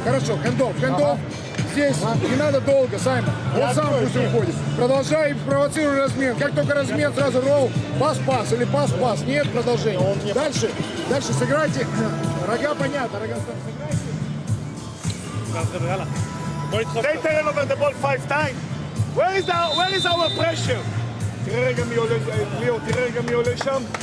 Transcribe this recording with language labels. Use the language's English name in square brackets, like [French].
[Russian] Хорошо, хендоф. Здесь не надо долго, Саймон. Он сам пусть уходит. Продолжай, провоцируй размен. Как только размен, сразу ролл, пас-пас или пас-пас. Нет продолжения. Дальше сыграйте. Рога понятно, рога сыграйте. [English] They turn over the ball 5 times. Where is our pressure? [Hebrew] תראה רגע מי עולה, ליאו, תראה רגע מי עולה שם.